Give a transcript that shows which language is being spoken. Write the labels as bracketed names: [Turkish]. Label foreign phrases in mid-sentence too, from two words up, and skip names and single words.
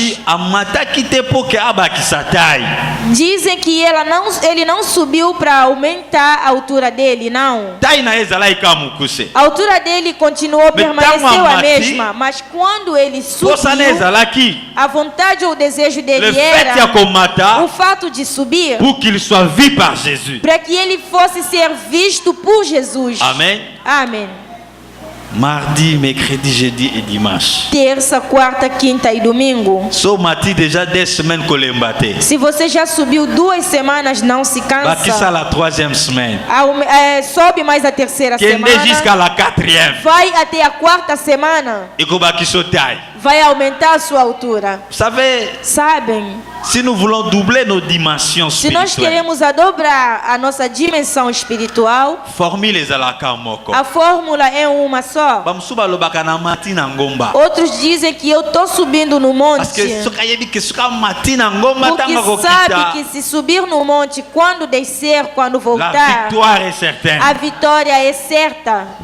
[Portuguese] Dizem que ele não subiu para aumentar a altura dele, não. A altura dele continuou, permaneceu a mesma, mas quando ele subiu, a vontade ou o desejo dele era o fato de subir, [French] pour qu'il soit vu par Jésus. [Portuguese] Para que ele fosse ser visto por Jesus. Amém. Amém. [French] Mardi, mercredi, jeudi et dimanche. [Portuguese] Terça, quarta, quinta e domingo. Se você já subiu 2 semanas, não se cansa. Sobe mais a terceira semana. Vai até a 4ª semana. Vai aumentar a sua altura. Sabem? [French] Se nous voulons doubler nos dimensions spirituelles, [Portuguese] se nós queremos dobrar a nossa dimensão espiritual, a fórmula é uma só. Outros dizem que eu estou subindo no monte, porque sabe que se subir no monte, quando descer, quando voltar, a vitória é certa.